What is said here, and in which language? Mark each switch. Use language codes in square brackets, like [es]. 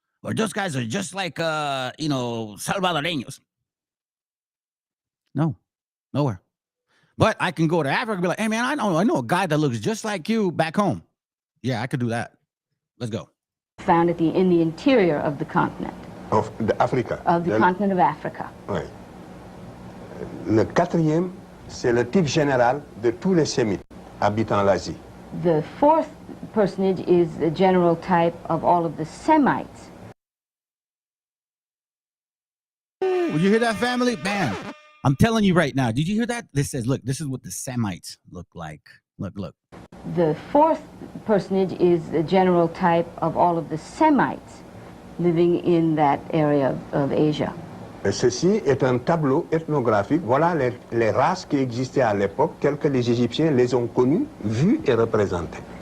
[en] Or those guys are just like, Salvadoreños. No, nowhere. But I can go to Africa and be like, hey, man, I know a guy that looks just like you back home. Yeah, I could do that. Let's go. Found in the interior of the continent. Of Africa. Of the continent of Africa. [fr] Oui. Le quatrième, c'est le type général de tous les Sémites habitant l'Asie. [en] The fourth personage is the general type of all of the Semites. Would you hear that, family? Man, I'm telling you right now. Did you hear that? This says, look, this is what the Semites look like. Look. The fourth personage is the general type of all of the Semites living in that area of Asia. [fr] Ceci est un tableau ethnographique. Voilà les races qui existaient à l'époque, telles que les Égyptiens les ont connues, vues et représentées.